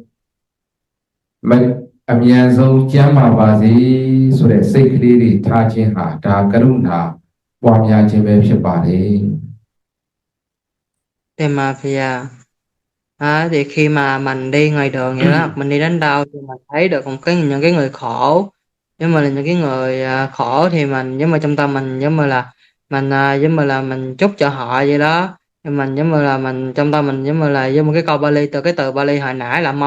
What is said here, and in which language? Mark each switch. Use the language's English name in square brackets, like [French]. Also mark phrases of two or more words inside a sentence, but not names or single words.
[Burmese] အမြန်ဆုံးကျမ်းမာပါစေဆိုတဲ့စိတ်ကလေးတွေထားခြင်းဟာဒါကရုဏာပွားများခြင်းပဲဖြစ်ပါတယ် [Vietnamese] temapia thì khi mà mình đi ngoài đường vậy đó hoặc mình đi đến đâu thì mình thấy được những cái người khổ giống như là những cái người khổ thì mình giống như trong tâm mình giống như là mình giống như là mình chúc cho họ vậy đó thì mình giống như là mình trong tâm mình giống như là giống như cái câu Bali từ cái từ Bali hồi nãy là